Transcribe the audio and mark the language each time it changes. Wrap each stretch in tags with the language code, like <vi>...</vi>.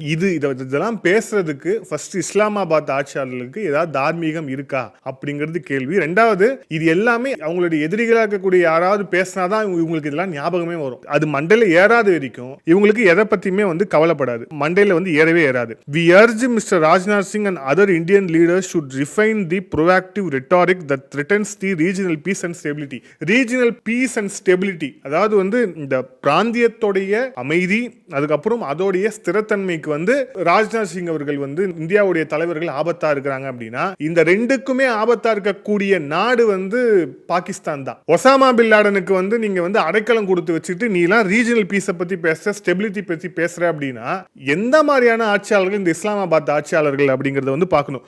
<ta>இதெல்லாம் பேசுறதுக்கு ஃபர்ஸ்ட் இஸ்லாமாபாத் ஆட்சியாளர்களுக்கு ஏதாவது தார்மீகம் இருக்கா அப்படிங்கிறது கேள்வி. ரெண்டாவது, இது எல்லாமே அவங்களுடைய எதிரிகளாக இருக்கக்கூடிய யாராவது பேசினாதான் இவங்களுக்கு இதெல்லாம் ஞாபகமே வரும். அது மண்டையில ஏறாத வரைக்கும் இவங்களுக்கு எதை பத்தியுமே வந்து கவலைப்படாது, மண்டையில வந்து ஏறவே ஏறாது.</ta> <en>We urge Mr. Rajnath Singh and other Indian leaders should refine the proactive rhetoric that threatens the regional peace and stability. Regional peace and stability,</en> <ta>அதாவது வந்து இந்த பிராந்தியத்தோடைய அமைதி அதுக்கப்புறம் அதோடைய ஸ்திரத்தன்மைக்கு வந்து ராஜ்நாத் சிங் அவர்கள் வந்து இந்தியாவுடைய தலைவர்கள் ஆபத்தா இருக்கிறாங்க அப்படின்னா இந்த ரெண்டுக்குமே ஆபத்தா இருக்கக்கூடிய நாடு வந்து பாகிஸ்தான் தான். ஒசாமா பின் லாடனுக்கு வந்து நீங்க வந்து அடைக்கலம் கொடுத்து வச்சுட்டு நீ எல்லாம் ரீஜனல் பீஸை பத்தி பேசுற, ஸ்டெபிலிட்டி பத்தி பேசுற அப்படின்னா எந்த மாதிரியான ஆட்சியாளர்கள் இந்த இஸ்லாமாபாத் ஆட்சியாளர்கள் அப்படிங்கறத வந்து பார்க்கணும்.</ta>